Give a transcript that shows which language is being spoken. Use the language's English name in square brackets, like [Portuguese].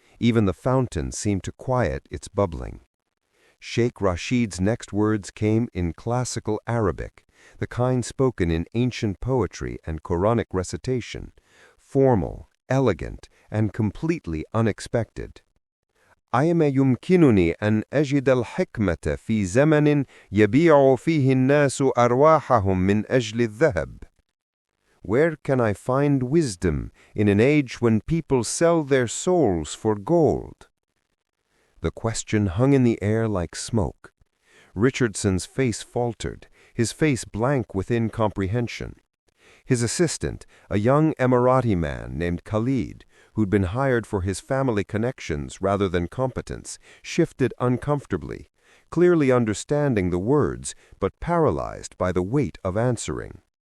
[English] Even the fountain seemed to quiet its bubbling. Sheikh Rashid's next words came in classical Arabic, the kind spoken in ancient poetry and Quranic recitation, formal, elegant, and completely unexpected. [Arabic] أيما يمكنني أن أجد الحكمة في زمن يبيع فيه الناس أرواحهم من أجل الذهب? [English] Where can I find wisdom in an age when people sell their souls for gold? The question hung in the air like smoke. Richardson's face faltered, his face blank with incomprehension. His assistant, a young Emirati man named Khalid, who'd been hired for his family connections rather than competence, shifted uncomfortably, clearly understanding the words, but paralyzed by the weight of answering.